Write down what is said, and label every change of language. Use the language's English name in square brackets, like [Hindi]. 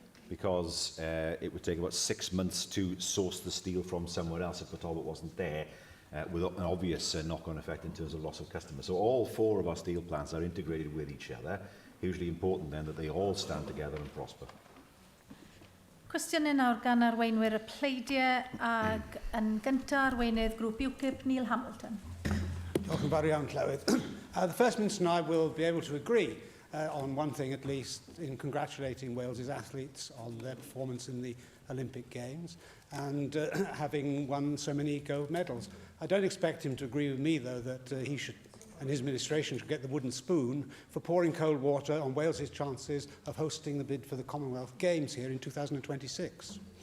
[English] because it would take about 6 months to source the steel from somewhere else if Talbot wasn't there, with an obvious knock-on effect in terms of loss of customers. So all 4 of our steel plants are integrated with each other. Hugely important then that they all stand together and prosper. [Welsh] Cwestiynau nawr gan arweinwyr y pleidiau ag yn gyntaf arweinydd grŵp UKIP, Neil Hamilton. Diolch yn fawr iawn, Llywydd. [English] The First Minister and I will be able to agree on one thing at least, in congratulating Wales's athletes on their performance in the Olympic Games and having won so many gold medals. I don't expect him to agree with me, though, that he should and his administration should get the wooden spoon for pouring cold water on Wales's chances of hosting the bid for the Commonwealth Games here in 2026.